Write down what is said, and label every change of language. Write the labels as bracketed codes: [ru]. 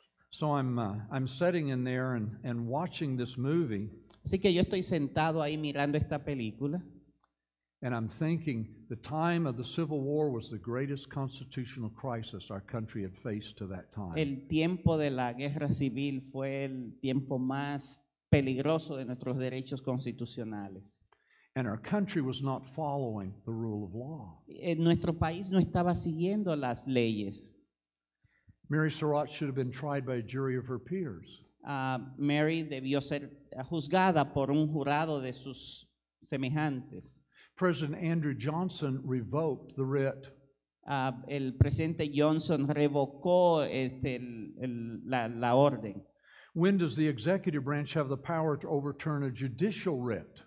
[en] So I'm sitting in there and watching this movie. [es] Así que yo estoy sentado ahí mirando esta película. [en] And I'm thinking the time of the Civil War was the greatest constitutional crisis our country had faced to that time. [es] El tiempo de la guerra civil fue el tiempo más peligroso de nuestros derechos constitucionales. [en] And our country was not following the rule of law. [es] Nuestro país no estaba siguiendo las leyes. [en] Mary Surratt should have been tried by a jury of her peers. [es] Mary debió ser juzgada por un jurado de sus semejantes. [en] President Andrew Johnson revoked the writ. [es] El presidente Johnson revocó la orden. [en] When does the executive branch have the power to overturn a judicial writ?